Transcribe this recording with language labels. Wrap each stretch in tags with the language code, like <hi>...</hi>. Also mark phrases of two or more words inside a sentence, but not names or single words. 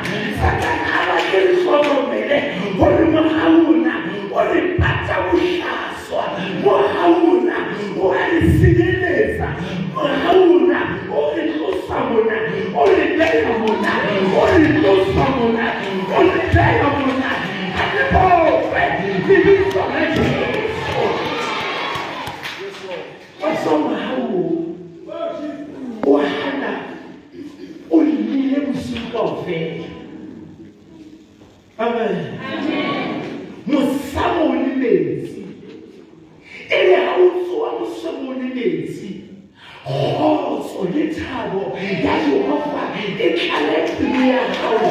<st>Satane ha ba tle hlokomele hore Mohau ona o le pata bohlaswa, Mohau ona o a le sireletsa, Mohau ona o le tlosa mona, o le beha mona, o le tlosa mona, o le beha mona. Ha le bofe lebitso la Jesu.</st> <en>What's wrong with Mohau?</en> <st>O hana o lile bosiu kaofela. Amen. Mosamo le metsi, e le ha o tsoa mosamo le metsi, kgotso le thabo ya Jehova e tlale ya hao.</st>